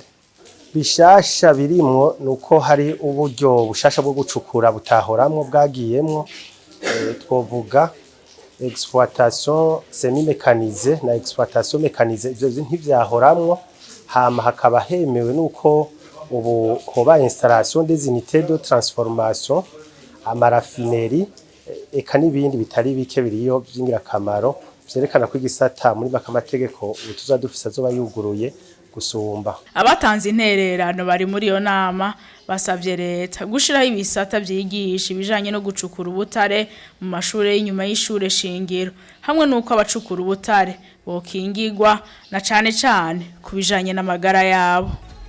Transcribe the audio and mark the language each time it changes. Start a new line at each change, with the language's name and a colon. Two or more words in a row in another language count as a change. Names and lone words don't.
Rundi: Bishasha birimo nuko hari uburyo bushasha bwo gucukura butahoramwo bwagiyemwo, twovuga
French: exploitation semi-mécanisée
Rundi: na
French: exploitation mécanisée,
Rundi: ivyo ntivyahoramwo. Hama hakaba hemewe nuko ubu hoba
French: installation des unités de transformation,
Rundi: amaraffinerie, eka n'ibindi bitari bike biriyo by'ingirakamaro vyerekana ko igisata muri bakamategeko utuza dufisa zoba yuguruye gusumba. Abatanze intererano bari muri iyo nama basavye leta gushiraho ibisata vyigisha ibijanye no gucukura ubutare mu mashure y'inyuma y'ishure shingiro, hamwe nuko abacukura ubutare bokingirwa na cane cane kubijanye n'amagara yabo.